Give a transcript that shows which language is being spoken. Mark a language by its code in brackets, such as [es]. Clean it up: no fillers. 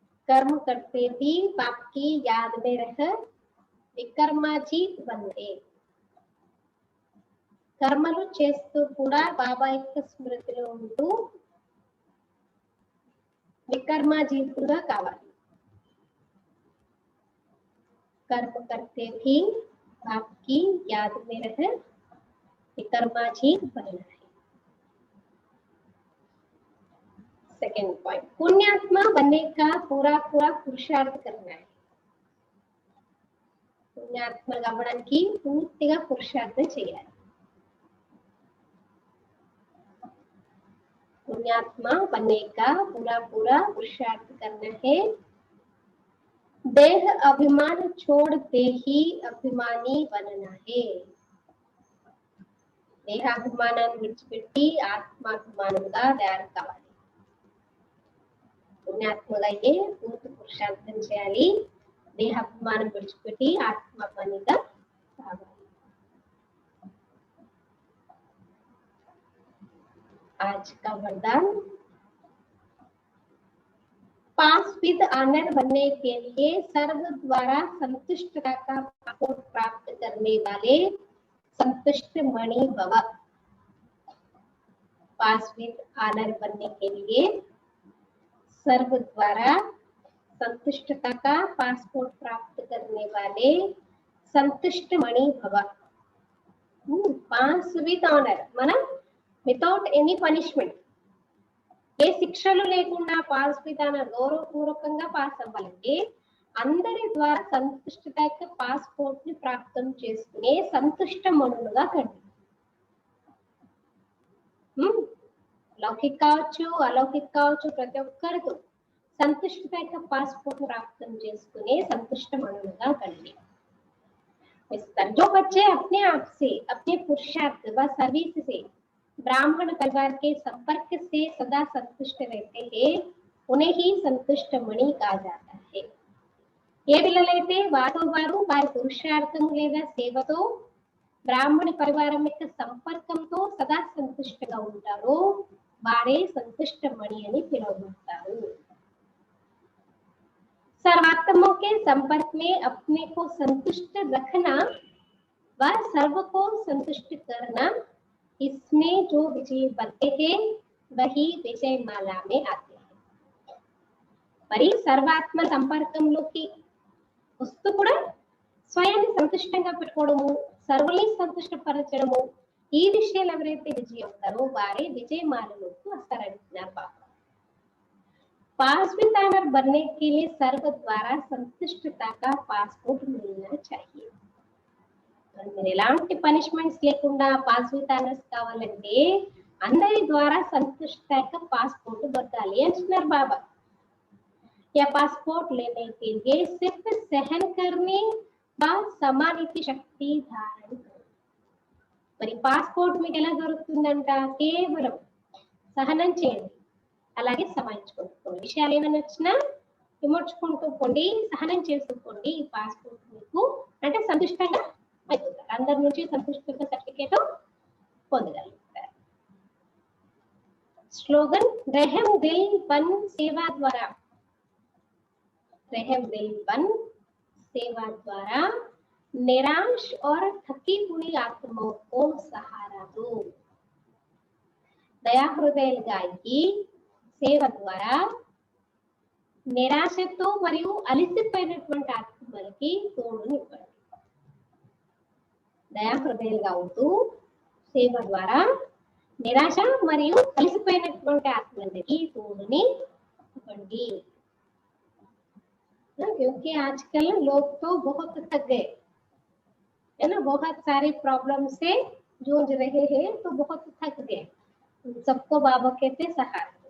[hi] कर्म करते भी बाप की याद में रह వికర్మాజీత్ బందే. [te] కర్మలు చేస్తూ కూడా బాబా యొక్క స్మృతిలో ఉంటూ వికర్మాజీతుగా కావాలి. [hi] कर्म करते भी बाप की याद में रह विकर्माजीत बनना है। सेकेंड पॉइंट पुण्यात्मा बनने का पूरा पुरुषार्थ करना है। [te] పుణ్యాత్మగా అవ్వడానికి పూర్తిగా పురుషార్థం చేయాలి. [hi] पुण्यात्मा बनने का पूरा पुरुषार्थ करना है। देह अभिमान छोड़ते ही अभिमानी बनना है। [te] దేహాభిమానాన్ని విడిచిపెట్టి ఆత్మాభిమానంగా తయారు కావాలి. పుణ్యాత్మగా అయ్యే పూర్తి పురుషార్థం చేయాలి. దేహాభిమానం విడిచిపెట్టి ఆత్మాభిమానిగా కావాలి. [hi] आज का वरदान पास विद ऑनर बनने के लिए सर्व द्वारा संतुष्टता का पासपोर्ट प्राप्त करने वाले संतुष्ट मणि भव। पास विद ऑनर बनने के लिए सर्व द्वारा संतुष्टता का पासपोर्ट प्राप्त करने वाले संतुष्ट मणि भव। [te] पास विद ऑनर మనం వితౌట్ ఎనీ పనిష్మెంట్, ఏ శిక్షలు లేకుండా పాస్ విధాన గౌరవపూర్వకంగా పాస్ అవ్వాలంటే అందరి ద్వారా సంతుష్టత యొక్క పాస్పోర్ట్ ని ప్రాప్తం చేసుకునే సంతుష్ట మనులుగా కండి. లౌకిక కావచ్చు అలౌకిక కావచ్చు ప్రతి ఒక్కరితో సంతుష్టత యొక్క పాస్పోర్ట్ ప్రాప్తం చేసుకునే సంతుష్ట మనులుగా కండి. [hi] विस्तार। जो बच्चे अपने आप से, अपने पुरुषार्थ व सर्विस से ब्राह्मण परिवार के संपर्क से सदा संतुष्ट रहते हैं, उन्हें ही संतुष्ट मणि कहा जाता है। [te] ఏ పిల్లలైతే వారు వారి పురుషార్థం లేదా సేవతో బ్రాహ్మణ పరివారం యొక్క సంపర్కంతో సదా సంతుష్టగా ఉంటారో వారే సంతుష్టమణి అని పిలువబడతారు। [hi] सर्वात्मों के संपर्क में अपने को संतुष्ट रखना व सर्व को संतुष्ट करना, इसमें जो विजय बनते हैं वही विजय माला में आते हैं। [te] మరి సర్వాత్మ సంపర్కంలోకి వస్తూ కూడా స్వయాన్ని సంతుష్టంగా పెట్టుకోవడము, సర్వుల్ని సంతుష్టపరచడము, ఈ విషయాలు ఎవరైతే విజయం అవుతారో వారే విజయమాలలోకి వస్తారంటున్నారు బాబా। [hi] पासवितानर बनने के लिए सर्व द्वारा संतुष्टता का पासपोर्ट मिलना चाहिए। [te] మీరు ఎలాంటి పనిష్మెంట్స్ లేకుండా పాస్వితానర్స్ కావాలంటే అందరి ద్వారా సంతుష్టత పాస్పోర్ట్ దొరకాలి అంటున్నారు బాబా। [hi] या पासपोर्ट लेने के लिए सिर्फ सहन करने व समानित शक्ति धारण करो। [te] మరి పాస్పోర్ట్ మీకు ఎలా దొరుకుతుందంట? కేవలం సహనం చేయండి, అలాగే సమాయించుకుంటూ విషయాలు ఏమైనా వచ్చినా విమర్చుకుంటూ పోండి, సహనం చేసుకోండి, ఈ పాస్పోర్ట్ మీకు అంటే సంతుష్టంగా అయిపోతారు, అందరి నుంచి సంతుష్టంగా సర్టిఫికేట్ పొందగలుగుతారు। [hi] స్లోగన్ रहम दिल बन सेवा द्वारा, रहम दिल बन सेवा द्वारा निराश और थकी हुई आत्माओं को सहारा दो। [te] दया हृदयలుగా అయ్యి సేవ ద్వారా నిరాశతో మరియు అలసిపోయినటువంటి ఆత్మలకి తోడునివ్వండి। దయా హృదయాలుగా అవుతూ సేవ ద్వారా నిరాశ మరియు అలసిపోయినటువంటి ఆత్మలకి తోడుని ఇవ్వండి। [hi] क्योंकि आजकल लोग तो बहुत थक गए है ना, बहुत सारे प्रॉब्लम से जूझ रहे हैं, तो बहुत थक गए, सबको बाबा कहते सहारा।